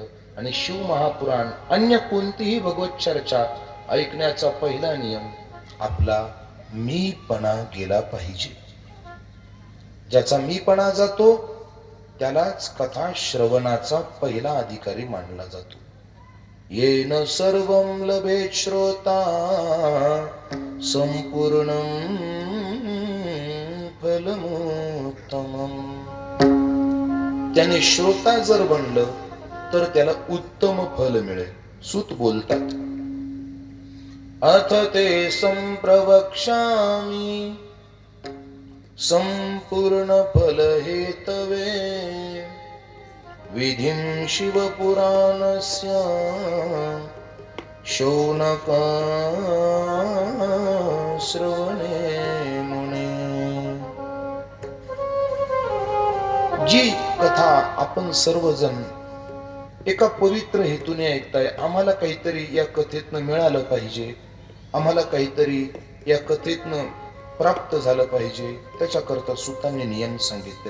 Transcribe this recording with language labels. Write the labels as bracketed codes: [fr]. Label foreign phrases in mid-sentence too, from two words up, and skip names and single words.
[mr] आणि शिव महापुराण अन्य कोणतीही भगवत चर्चा ऐकण्याचा पहिला नियम आपला मीपणा गेला पाहिजे. ज्याचा मीपणा जातो त्यालाच कथा श्रवणाचा पहिला अधिकारी मानला जातो. [sa] येन सर्वं लभेत श्रोता संपूर्णं फलमुत्तमम्. [mr] त्याने श्रोता जर बनलं तर त्याला उत्तम फल मिळेल. सूत बोलतात, [sa] अथ ते संप्रवक्ष्यामि संपूर्ण फल हेतवे विधिं शिवपुराणस्य शौनका श्रवणे मुने. [mr] जी कथा आपण सर्वजण एका पवित्र हेतूने ऐकताय, आम्हाला काहीतरी या कथेतनं मिळालं पाहिजे, आम्हाला काहीतरी या कथेतनं प्राप्त झालं पाहिजे, त्याच्याकरता सुतांनी नियम सांगितले.